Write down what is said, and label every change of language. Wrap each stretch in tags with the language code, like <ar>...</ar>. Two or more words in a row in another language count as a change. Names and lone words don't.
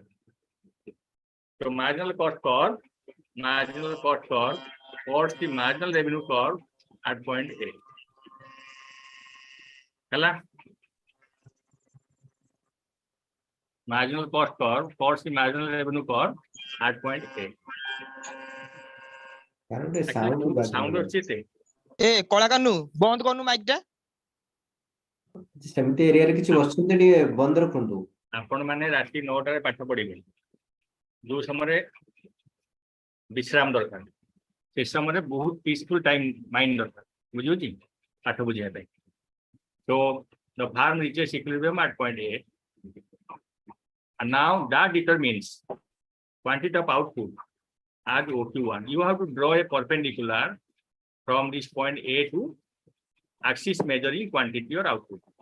<en>So marginal cost curve, what's the marginal revenue curve at point A? Hello? Marginal cost curve, what's the marginal revenue curve at point A?</en> <or>Actually, sound ଅଛି ଏତେ ଏ କଳାକାନୁ ବନ୍ଦ କରନୁ ମାଇକ୍ ଟା। ସେମିତି ଏରିଆରେ କିଛି ବସୁଛନ୍ତି ଟିକେ ବନ୍ଦ ରଖନ୍ତୁ। ଆପଣ ମାନେ ରାତି 9ଟାରେ ପାଠ ପଢିବେ ଯୋଉ ସମୟରେ ବିଶ୍ରାମ ଦରକାର ସେ ସମୟରେ ବହୁତ</or> <en>peaceful time mind</en> <or>ଦରକାର ବୁଝୁଛି ପାଠ ବୁଝିବା ପାଇଁ।</or> <en>So the farm reaches equilibrium at point A, and now that determines quantity of output as OQ1. You have to draw a perpendicular from this point A to axis measuring quantity or output.</en>